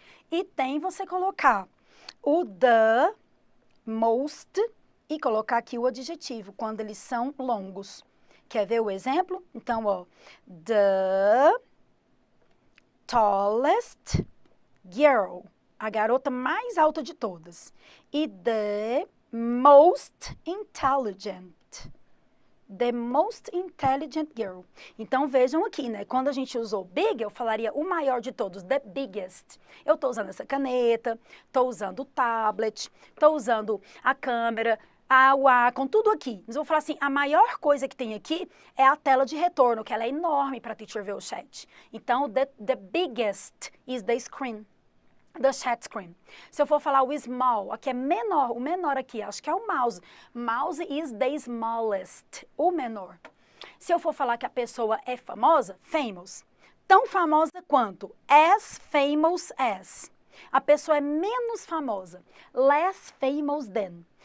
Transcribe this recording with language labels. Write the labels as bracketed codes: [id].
[pt] E tem você colocar o the, most, e colocar aqui o adjetivo quando eles são longos. Quer ver o exemplo? Então, ó, [en] the tallest girl, [pt] a garota mais alta de todas. E [en] the most intelligent. The most intelligent girl. [pt] Então, vejam aqui, né? Quando a gente usou big, eu falaria o maior de todos, [en] the biggest. [pt] Eu estou usando essa caneta, estou usando o tablet, estou usando a câmera, o Wacom, tudo aqui. Mas eu vou falar assim, a maior coisa que tem aqui é a tela de retorno, que ela é enorme para a teacher ver o chat. Então, [en] the biggest is the screen. The chat screen. [pt] Se eu for falar o small, aqui é menor, o menor aqui, acho que é o mouse. [en] Mouse is the smallest, [pt] o menor. Se eu for falar que a pessoa é famosa, famous. Tão famosa quanto, [en] as famous as. [pt] A pessoa é menos famosa, [en] less famous than.